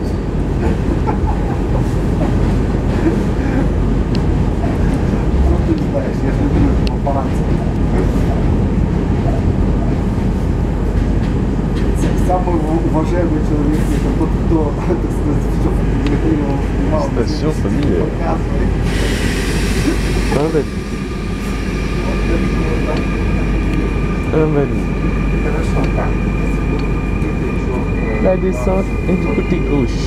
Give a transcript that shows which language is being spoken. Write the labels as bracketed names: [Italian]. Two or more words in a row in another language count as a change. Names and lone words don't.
[Russian] Ну ты знаешь, я же люблю папарацци. Самый уважаемый человек это тот, кто, так сказать, все фотографировал, снимал. [French] Station familiale. Un valide. [Russian] Хорошо, так. [French] La descente est du côté gauche.